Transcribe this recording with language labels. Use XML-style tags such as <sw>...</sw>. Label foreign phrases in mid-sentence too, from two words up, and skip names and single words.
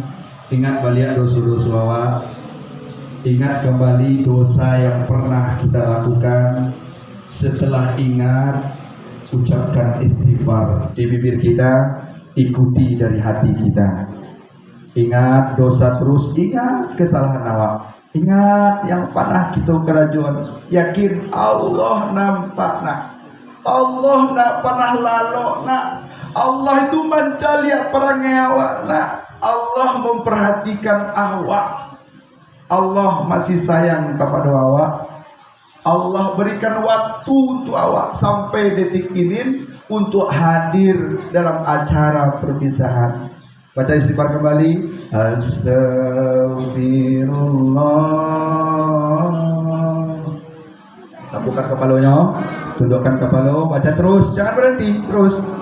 <id>Ingat balik dosa-dosa awak. Ingat kembali dosa yang pernah kita lakukan. Setelah ingat, ucapkan istighfar di bibir kita, ikuti dari hati kita. Ingat dosa terus, ingat kesalahan awak, ingat yang pernah kita kerajuan. Yakin Allah nampak nak, Allah nak pernah lalu nak, Allah itu mencari perangai awak nak, Allah memperhatikan awak, Allah masih sayang kepada awak. Allah berikan waktu untuk awak sampai detik ini untuk hadir dalam acara perpisahan. Baca istighfar kembali. Astagfirullah. Tapukan kepalanya, tundukkan kepala, baca terus, jangan berhenti, terus.</id>